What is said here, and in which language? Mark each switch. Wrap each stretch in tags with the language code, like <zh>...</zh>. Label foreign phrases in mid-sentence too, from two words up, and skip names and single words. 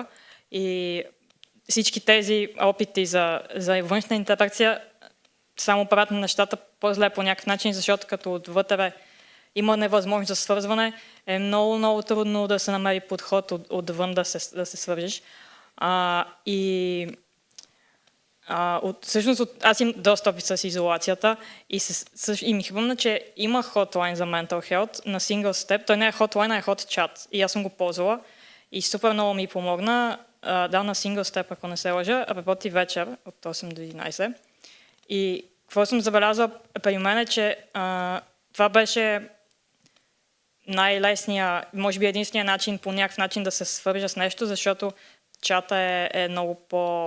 <bg>И всички тези опити за външна интеракция само правят на нещата по-зле по някакъв начин, защото като отвътре има невъзможност за свързване, е много трудно да се намери подход отвън да се свържиш. Всъщност аз имам доста опит с изолацията и ми хрумна, че има хотлайн за</bg> <en>mental health</en> <bg>на Single Step. Той не е хотлайн, а е</bg> <en>hot chat.</en> <bg>И аз съм го ползвала и супер много ми помогна. Да, на Single Step, ако не се лъжа, работи вечер от 8 до 11. И какво съм забелязала при мен е, че това беше най-лесния, може би единствения начин, по някакъв начин да се свържа с нещо, защото чата е много по...</bg>